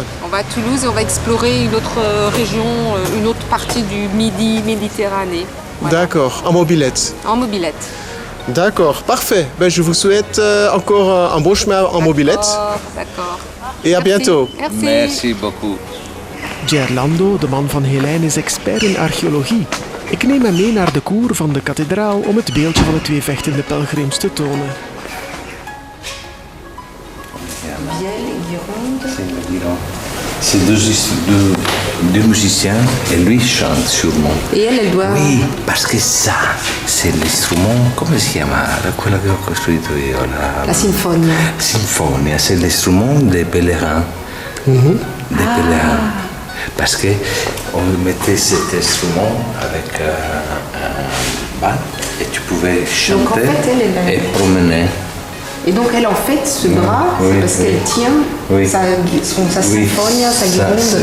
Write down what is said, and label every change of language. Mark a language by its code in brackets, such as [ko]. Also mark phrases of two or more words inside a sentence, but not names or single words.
[fr] On va à Toulouse et on va explorer une autre région, une autre partie du Midi Méditerranée. Voilà. D'accord, en mobilette. En mobilette. D'accord, parfait. Ben, je vous souhaite encore un bon chemin en mobilette. D'accord. Et à bientôt. Merci. Merci beaucoup. [nl] Gerlando, de man van Helene, is expert in archeologie. Ik neem hem mee naar de koer van de kathedraal om het beeldje van de 2 vechtende pelgrims te tonen. [fr] C'est deux musiciens et lui chante sûrement. Et elle doit... Oui, parce que ça, c'est l'instrument, [it] come si chiama? Quello che ho costruito io. [fr] La sinfonia. Sinfonia, c'est l'instrument des pèlerins. Des pèlerins. Parce que on mettait cet instrument avec un bas et tu pouvais chanter Donc, en fait, elle et promener. Et donc elle en fait ce bras, Oui, c'est parce qu'elle tient sa sinfonia, sa guirlande.